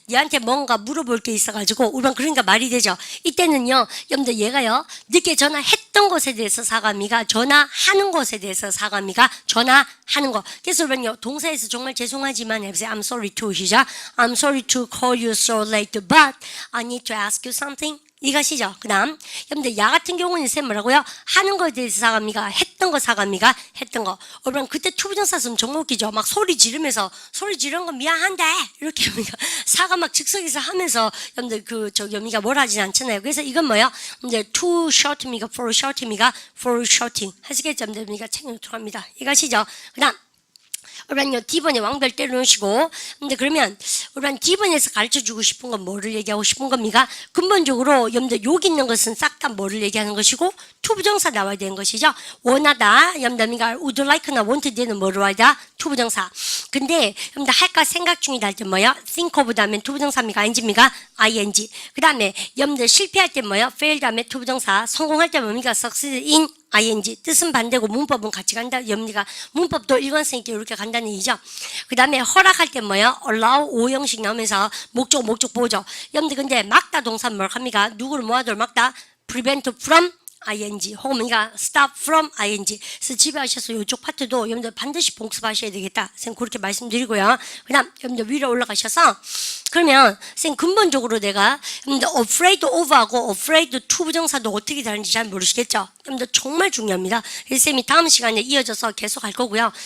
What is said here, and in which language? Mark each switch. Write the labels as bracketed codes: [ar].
[ko] 얘한테 뭔가 물어볼 게 있어가지고 우리가 그러니까 말이 되죠. 이때는요 여러분들 얘가요 늦게 전화했던 것에 대해서 사과합니까? 전화하는 것에 대해서 사과합니까? 전화하는 거. 그래서 여러분요 동사에서 정말 죄송하지만 해보세요. [en] I'm sorry to 시작. I'm sorry to call you so late but I need to ask you something. [ko] 이것이죠. 그 다음 여러분들 야 같은 경우는 쌤 뭐라고요? 하는 거에 대해서 사과합니까? 했던 거 사과합니까? 했던 거. 여러분 그때 투부정사 쓰면 정말 웃기죠. 막 소리 지르면서 소리 지르는 거 미안한데 이렇게 합니까? 사과 막 즉석에서 하면서 여러분들 여미가 뭘 하진 않잖아요. 그래서 이건 뭐예요? 이제 too short입니까? for short입니까? for shorting 하시겠죠? 여러분들 챙겨놓도록 합니다. 이것이죠. 그 다음 우리는요 D번에 왕별 때려놓으시고 근데 그러면 우리는 D번에서 가르쳐주고 싶은 건 뭐를 얘기하고 싶은 겁니까? 근본적으로 여러분들 여기 있는 것은 싹 다 뭐를 얘기하는 것이고 투부정사 나와야 되는 것이죠. 원하다 여러분들 would like나 wanted는 뭐로 와야 투부정사. 근데 여러분들 할까 생각 중이다 할 때 뭐야? think of 다음에 투부정사입니까? ing입니까? ing. 그 다음에 여러분들 실패할 때 뭐야? fail 다음에 투부정사. 성공할 때 뭡니까? succeed in ing. 뜻은 반대고 문법은 같이 간다. 여러분들 문법도 일관성있게 이렇게 간다는 얘기죠. 그 다음에 허락할 때 뭐야? allow 오형식 나오면서 목적 보죠. 여러분들 근데 막다 동사 뭘 합니까? 누구를 모아도 막다? [en] prevent from ing 혹은 뭔가 stop from ing. [ko] 그래서 집에 가셔서 이쪽 파트도 여러분들 반드시 복습하셔야 되겠다. 쌤 그렇게 말씀드리고요. 그 다음 여러분들 위로 올라가셔서 그러면 쌤 근본적으로 내가 여러분들 afraid of하고 afraid to 부정사도 어떻게 다른지 잘 모르시겠죠? 여러분들 정말 중요합니다. 그래서 쌤이 다음 시간에 이어져서 계속 할 거고요.